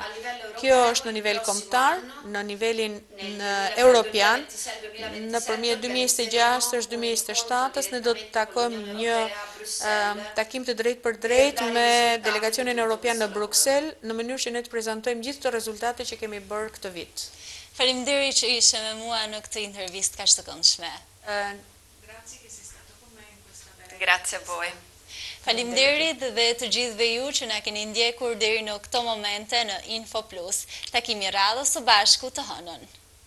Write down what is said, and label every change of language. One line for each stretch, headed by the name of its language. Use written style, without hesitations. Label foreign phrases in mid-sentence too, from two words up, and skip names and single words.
Albanian: Kjo është në nivel kombëtar, në nivelin europian, nëpërmjet 2026-2027 ne do të takojmë një takim të drejtë për drejtë me delegacionin europian në Bruksel, në mënyrë që ne të prezantojmë gjithë të rezultate që kemi bërë këtë vit. Faleminderit që ishe me mua në këtë intervistë kaq të këndshme.
Italian: Grazie a voi.
Albanian: Faleminderit dhe të gjithëve ju që na keni ndjekur deri në këto momente në Info Plus. Takimi radhës së bashku të hënën.